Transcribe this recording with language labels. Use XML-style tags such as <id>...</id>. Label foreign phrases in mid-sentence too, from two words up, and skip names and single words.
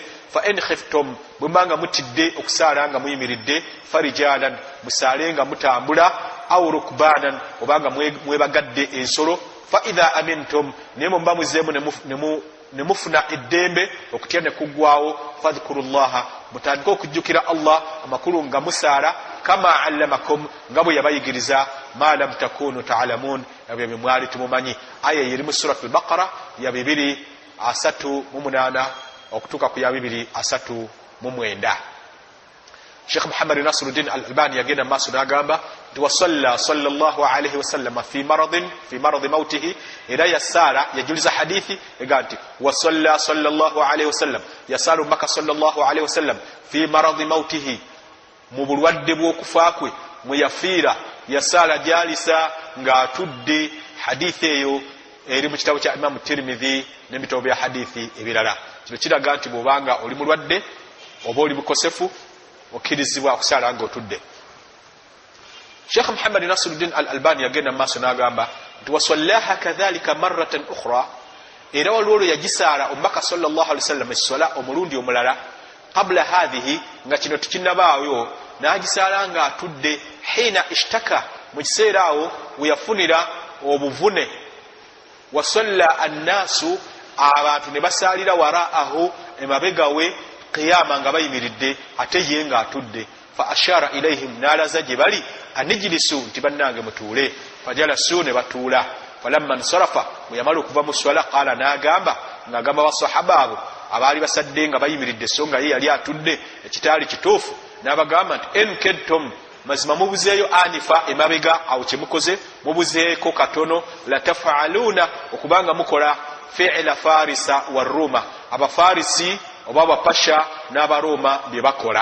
<ar>فإن خفتم,</ar> <lg>bwe mbanga mutidde okusaala nga muyimiridde, farijalan, musaale nga mutambula,</lg> <ar>أو ركبانا,</ar> <lg>obanga mwebagadde ensolo.</lg> <ar>فإذا أمنتم,</ar> <lg>naye mba muzeemu ne mufuna eddembe, okutya ne kuggwaawo, fadhkurullaha, mutandike okujjukira Allah, amakulu nga musaala,</lg> <ar>كما علمكم,</ar> <lg>nga bwe yabayigiriza,</lg> <ar>ما لم تكونوا تعلمون,</ar> <lg>ebyo bye mwali tumumanyi. Aya eri mu suratul Baqara ya 238 okutuuka ku ya 239. Sheikh Muhammad Nasruddin Al-Albani yagenda maaso n'agamba tuwasalla</lg> <ar>صلى الله عليه وسلم في مرض موته,</ar> <lg>era yasaala, yajuliza hadithi ega nti</lg> <ar>وصلى صلى الله عليه وسلم,</ar> <lg>yasaala omubaka</lg> <ar>صلى الله عليه وسلم في مرض موته,</ar> <lg>mu bulwadde bw'okufa kwe mwe yafiira, yasaala jalisa ng'atudde. Hadithi eyo eri mu kitabo kya Imam Tirmidhi n'ebitabo bya hadithi ebirala. Kino kiraga nti bw'obanga oli mulwadde oba oli mukosefu, okkirizibwa okusaala nga otudde. Sheikh Muhammad Nasruddin Al-Albani yagenda maaso n'agamba nti</lg> <ar>وصلاها كذلك مرة أخرى,</ar> <lg>era waliwo yagisaala omubaka</lg> <ar>صلى الله عليه وسلم</ar> <lg>esswala omulundi omulala,</lg> <ar>قبل هذه,</ar> <lg>nga kino tukinnabaayo, n'agisaala nga atudde,</lg> <ar>حين اشتكى,</ar> <lg>mu kiseera awo we yafunira obuvune.</lg> <ar>وصلى الناس,</ar> <lg>abantu ne basaalira waraahu, emabega we, qiyama nga bayimiridde, ate ye nga atudde.</lg> <ar>فأشار إليهم,</ar> <lg>n'alaza gye bali, anijilisu, nti bannange mutuule. Fajalasu, ne batuula.</lg> <ar>فلما انصرف,</ar> <lg>bwe yamala okuva mu swala, qaala, n'agamba ng'agamba basahaba abo abaali basadde nga bayimiridde so nga ye yali atudde, ekitaali kituufu, n'abagamba nti enkedtum, mazima mubuzeeyo anifa emabega, awo kyemukoze mubuzeeko katono,</lg> <ar>لا تفعلون,</ar> <lg>okubanga mukola</lg> <ar>فعل فارس والروم,</ar> <lg>abafarisi oba abapasha n'abaroma bye bakola.</lg>